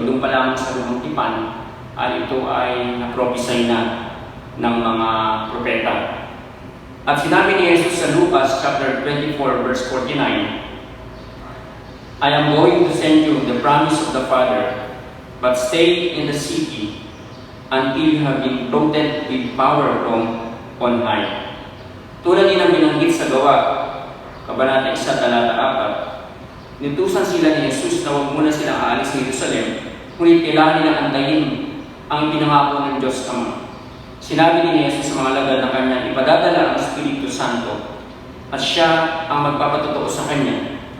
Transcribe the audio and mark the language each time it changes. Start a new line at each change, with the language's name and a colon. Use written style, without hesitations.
Filipino: Doon pa lamang sa lumang tipan ay ito ay na-prophesy na ng mga propeta. At sinabi ni Jesus sa Lucas
English: chapter 24 verse 49, "I am going to send you the promise of the Father, but stay in the city until you have been clothed with power from on high."
Filipino: Tulad din ang binanggit sa Gawa, Kabanata 1, talata 4, "Ninutusan sila ni Jesus na huwag muna silang aalis sa Jerusalem, ngunit kailangan nilang antayin ang pinangako ng Diyos Ama. Sinabi ni Jesus sa mga alagad na kanya, ipadadala ang Espiritu Santo at siya ang magpapatotoo sa kanya.